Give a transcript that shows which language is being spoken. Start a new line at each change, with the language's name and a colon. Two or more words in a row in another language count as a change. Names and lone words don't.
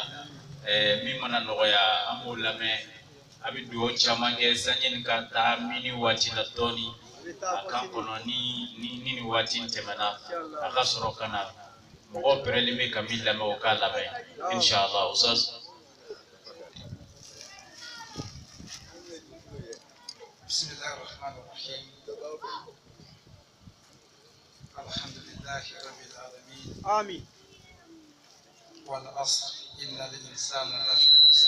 Bambara: Min mana nɔgɔya an b'o lamɛn. A bɛ dugawu caman kɛ sanni nin ka taa mini waati la dɔɔni. A kan kɔnɔ ni nin waati in tɛmɛna a ka sɔrɔ ka na. Mɔgɔ pɛrɛlen bɛ ka min lamɛn o k'a lamɛn.
Arabic: إن شاء الله أستاذ. بسم الله الرحمن الرحيم الحمد لله رب العالمين آمين والعصر إن الإنسان لفي خسر